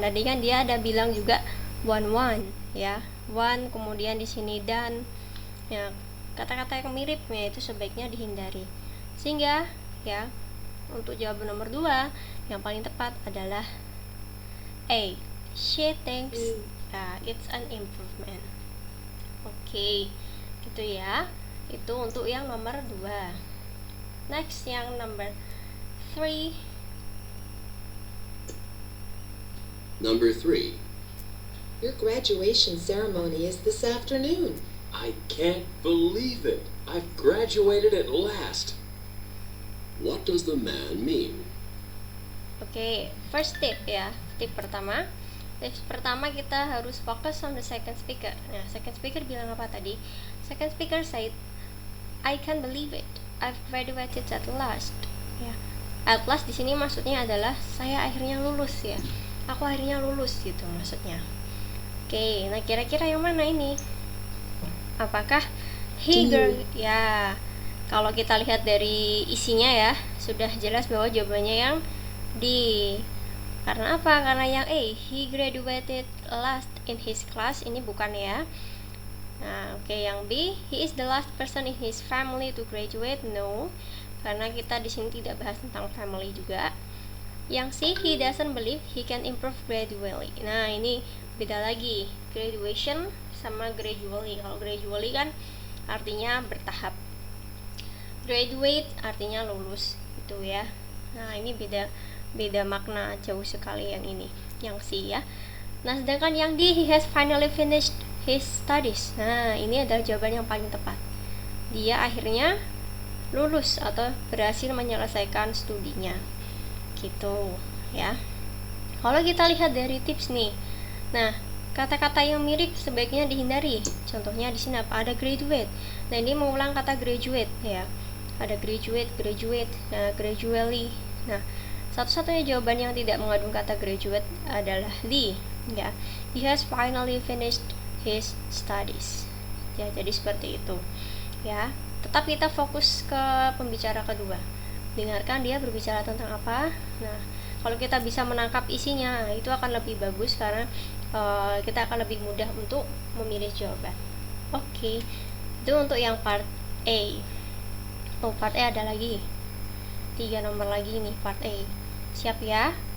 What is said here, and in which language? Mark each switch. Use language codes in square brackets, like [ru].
[id] Tadi kan dia ada bilang juga one ya. One, kemudian di sini dan ya, kata-kata yang mirip ya itu sebaiknya dihindari. Sehingga ya, untuk jawaban nomor 2 yang paling tepat adalah A. [en] She thinks it's an improvement. [id] Oke, gitu ya. Itu untuk yang nomor 2. [en] Next, yang number 3. Number 3. Your graduation ceremony is this afternoon. I can't believe it. I've graduated at last. What does the man mean? [id] Oke, [en] first tip [id] ya. Tip pertama. Tips pertama kita harus fokus [en] on the second speaker. [id] Nah, second speaker bilang apa tadi? [en] Second speaker said, I can't believe it. I've graduated at last. Ya. [id] At last di sini maksudnya adalah saya akhirnya lulus ya. Aku akhirnya lulus gitu maksudnya. Oke, nah kira-kira yang mana ini? Apakah ya? Kalau kita lihat dari isinya ya, sudah jelas bahwa jawabannya yang D. Karena apa? Karena yang A, [en] he graduated last in his class, [id] ini bukan ya. Nah, oke, yang B, [en] he is the last person in his family to graduate. [id] No, karena kita di sini tidak bahas tentang family juga. Yang C, [en] he doesn't believe he can improve gradually. [id] Nah, ini beda lagi, graduation sama gradually. Kalau gradually kan artinya bertahap, graduate artinya lulus gitu ya. Nah, ini beda makna jauh sekali yang ini, yang C ya. Nah, sedangkan yang D, [en] he has finally finished his studies. [id] Nah, ini adalah jawaban yang paling tepat. Dia akhirnya lulus atau berhasil menyelesaikan studinya gitu ya. Kalau kita lihat dari tips nih, nah kata-kata yang mirip sebaiknya dihindari. Contohnya di sini apa? Ada graduate. Nah, ini mengulang kata graduate ya. Ada graduate, nah, gradually. Nah, satu-satunya jawaban yang tidak mengandung kata graduate adalah D ya. [en] He has finally finished his studies. [id] Ya, jadi seperti itu ya. Tetap kita fokus ke pembicara kedua. Dengarkan dia berbicara tentang apa. Nah, kalau kita bisa menangkap isinya, itu akan lebih bagus karena kita akan lebih mudah untuk memilih jawaban. Oke, itu untuk yang part A. Oh, part A ada lagi 3 nomor lagi nih, part A. Siap ya?